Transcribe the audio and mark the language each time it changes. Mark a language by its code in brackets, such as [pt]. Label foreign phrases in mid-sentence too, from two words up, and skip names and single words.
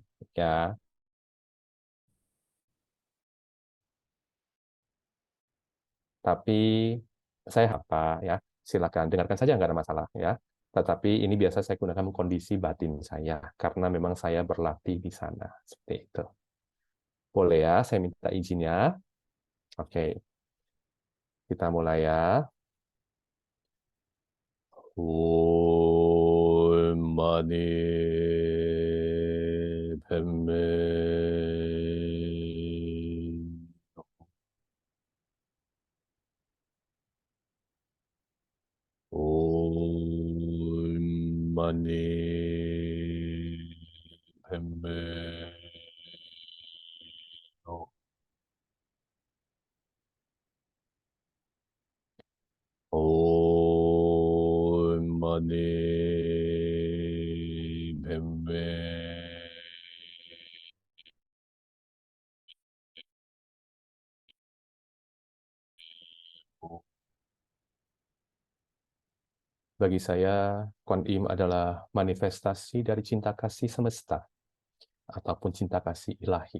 [id] Ya, tapi saya apa ya, silakan dengarkan saja, nggak ada masalah ya. Tetapi ini biasa saya gunakan kondisi batin saya karena memang saya berlatih di sana seperti itu. Boleh ya, saya minta izinnya. Oke, kita mulai ya. [sa] ॐ मणि पद्मे ॐ मणि पद्मे ॐ मणि पद्मे. [id] Bagi saya, Kuan Im adalah manifestasi dari cinta kasih semesta ataupun cinta kasih ilahi.